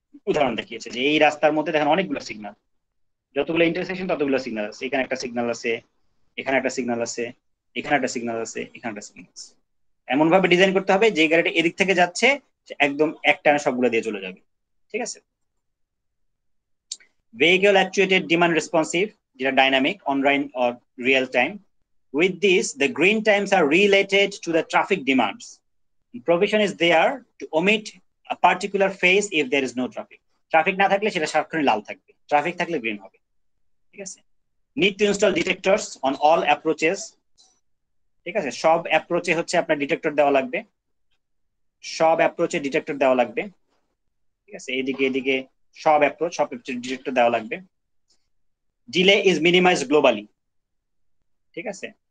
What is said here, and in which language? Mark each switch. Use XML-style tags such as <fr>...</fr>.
<bn>উদাহরণ দেখিয়েছে যে এই রাস্তার মধ্যে দেখেন অনেকগুলো সিগন্যাল, যতগুলো ইন্টারসেকশন ততগুলো সিগন্যাল আছে, এখানে একটা সিগন্যাল আছে, এখানে একটা সিগন্যাল আছে, এখানে একটা সিগন্যাল আছে, এখানে একটা সিগন্যাল আছে। এমন ভাবে ডিজাইন করতে হবে যে গাড়িটা এদিক থেকে যাচ্ছে একদম একটানা সবগুলো দিয়ে চলে যাবে, ঠিক আছে। ভেহিকল অ্যাকচুয়েটেড ডিমান্ড রেসপন্সিভ, যেটা dynamic, online or real time.</bn> <en>With this, the green times are related to the traffic demands. Provision is there to omit a particular phase if there is no traffic.</en> <bn>Traffic না থাকলে সেটা সারাক্ষণ লাল থাকবে, traffic থাকলে green হবে, ঠিক আছে।</bn> <en>Need to install detectors on all approaches,</en> <bn>ঠিক আছে। সব অ্যাপ্রোচে হচ্ছে আপনার ডিটেক্টর দেওয়া লাগবে, সব অ্যাপ্রোচে ডিটেক্টর দেওয়া লাগবে, ঠিক আছে। এদিকে সব অ্যাপ্রোচে ডিটেক্টর দেওয়া লাগবে।</bn> <en>delay is minimised globally,</en> <bn>ঠিক আছে।</bn>